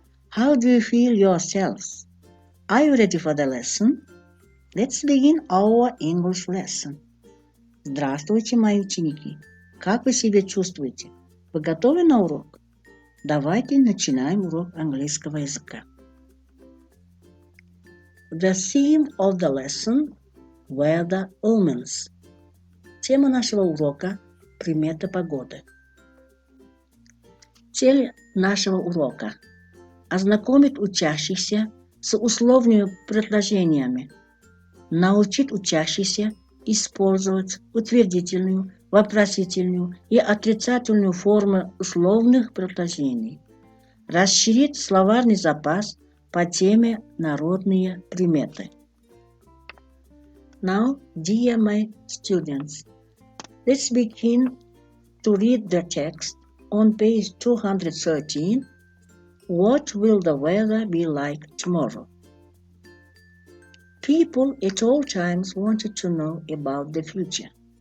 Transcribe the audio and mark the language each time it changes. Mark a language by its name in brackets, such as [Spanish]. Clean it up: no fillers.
[English] How do you feel yourselves? Are you ready for the lesson? Let's begin our English lesson. [Russian] Здравствуйте, мои ученики. Как вы себя чувствуете? Вы готовы на урок? Давайте начинаем урок английского языка. [English] The theme of the lesson were the omens. [Russian] Тема нашего урока – приметы погоды. Цель нашего урока – ознакомить учащихся с условными предложениями, научить учащихся использовать утвердительную, вопросительную и отрицательную формы условных предложений, расширить словарный запас по теме «Народные приметы». [English] Now, dear my students, let's begin to read the text on page 213. What will the weather be like tomorrow? People at all times wanted to know about the future.